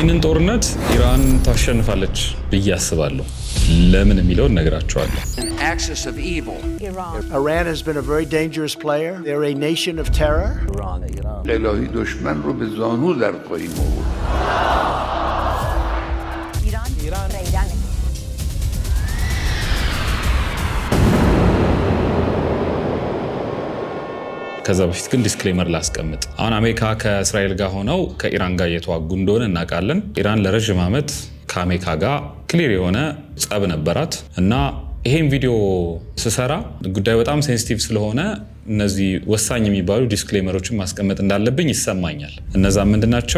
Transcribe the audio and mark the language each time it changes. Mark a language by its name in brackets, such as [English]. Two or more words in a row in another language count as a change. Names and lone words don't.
[Amharic] ይሄንን ጦርነት ኢራን ታሸንፋለች ብዬ አስባለሁ። ለምን የሚለው እነግራችኋለሁ። [English] Iran has been a very dangerous player. They're a nation of terror. [Persian] الهی دشمن رو به زانو در خواهیم آورد. ایران [Amharic] ከዛ በፊት ግን ዲስክሌመር ላስቀምጥ። አሁን አሜሪካ ከእስራኤል ጋር ሆነው ከኢራን ጋር እየተዋጉ እንደሆነ እናውቃለን። ኢራን ለረጅም ዓመት ከአሜሪካ ጋር ክሊር የሆነ ጸብ ነበራት እና ይሄን ቪዲዮ ስሰራ ጉዳዩ በጣም ሴንሲቲቭ ስለሆነ እነዚህ ወሳኝ የሚባሉ ዲስክሌመሮችን ማስቀመጥ እንዳለብኝ ይሰማኛል። እነዛ ምንድናቸው?